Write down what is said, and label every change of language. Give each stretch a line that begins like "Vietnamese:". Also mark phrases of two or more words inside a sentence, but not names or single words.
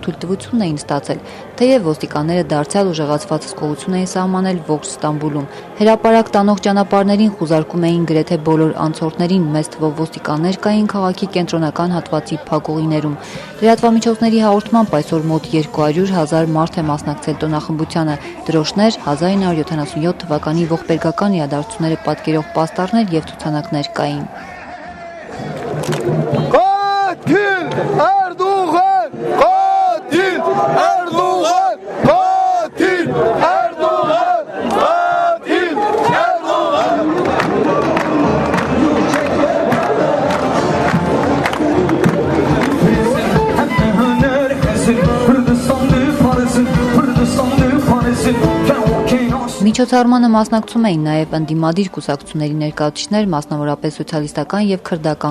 Armenian: թույլտվությունն էին ստացել, թեև ոստիկանները դարձյալ ուժեղացված հսկողություն էին սահմանել ողջ Ստամբուլում։ Հրապարակ տանող ճանապարհներին խուզարկում էին գրեթե բոլոր անցորդներին, մեծ թվով ոստիկաններ կային քաղաքի կենտրոնական հատվածի փակուղիներում։ Լրատվամիջոցների հաղորդմամբ այսօր մոտ 200,000 մարդ է մասնակցել տոնախմբությանը։ Դրոշներ, 1977 թվականի ողբերգական իրադարձությունները պատկերող պաստառներ եւ ցուցանակներ կային։
Turkish: Erdoğan! Katil! Erdoğan! Katil! Erdoğan! Katil! Erdoğan!
Armenian: Միջոցառմանը մասնակցում էին նաև ընդդիմադիր կուսակցությունների ներկայացուցիչներ, մասնավորապես սոցիալիստական եւ քրդական